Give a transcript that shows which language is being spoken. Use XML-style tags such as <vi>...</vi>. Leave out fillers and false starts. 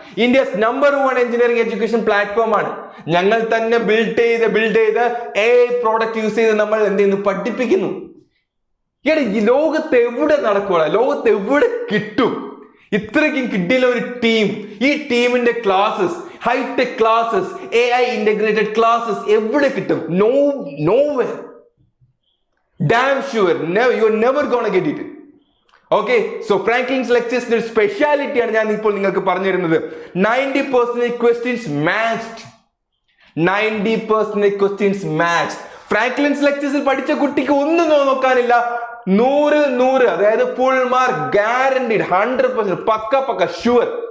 <ml>India's number 1 engineering education platform ആണ്. ഞങ്ങൾ തന്നെ ബിൽഡ് ചെയ്ത് AI പ്രോഡക്റ്റ് യൂസ് ചെയ്ത് നമ്മൾ എന്ത് ചെയ്യുന്നു? പഠിപ്പിക്കുന്നു. ഈ ലോകത്ത് എവിടെ നടക്കുക, ലോകത്ത് എവിടെ കിട്ടും ഇത്രയ്ക്കും കിട്ടിയില്ല ഒരു ടീം? ഈ ടീമിന്റെ classes, hi tech classes, AI integrated classes എവിടെ കിട്ടും?</ml> <en>nowhere. Damn sure, you're never gonna get it. Okay, so</en> <ml>Franklin's lectures ഒരു സ്പെഷ്യാലിറ്റി ആണ് ഞാൻ ഇപ്പോൾ നിങ്ങൾക്ക് പറഞ്ഞു തരുന്നത്.</ml> <en>90% questions matched. 90% questions matched.</en> <ml>Franklin's ലെക്ചേഴ്സിൽ പഠിച്ച കുട്ടിക്ക് ഒന്നും നോക്കാനില്ല. 100-ൽ 100, അതായത് ഫുൾ മാർക്ക് ഗ്യാരണ്ടീഡ്, 100% പക്ക ഷുവർ.</ml>